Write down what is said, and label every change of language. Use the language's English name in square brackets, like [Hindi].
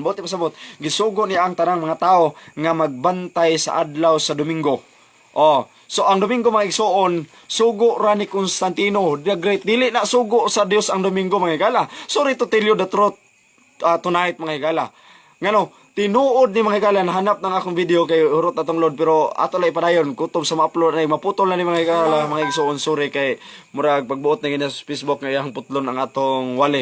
[Cebuano] Buti pasabot, gisugo niya ang tanang mga tao nga magbantay sa adlaw sa Domingo. So ang Domingo mga igsoon, sugo ra ni Constantino the Great. Dili na sugo sa Dios ang Domingo mga higala. [English] Sorry to tell you the truth tonight [Cebuano] mga higala. Ngano, tinuod ni mga higala, nahanap ng akong video kay urot atong load, pero ato lang ipadayon kutob sa ma-upload na maputol na ni mga higala mga igsoon. Sorry kay murag pagbuot na gina sa Facebook nga iyang putlon ang atong wali.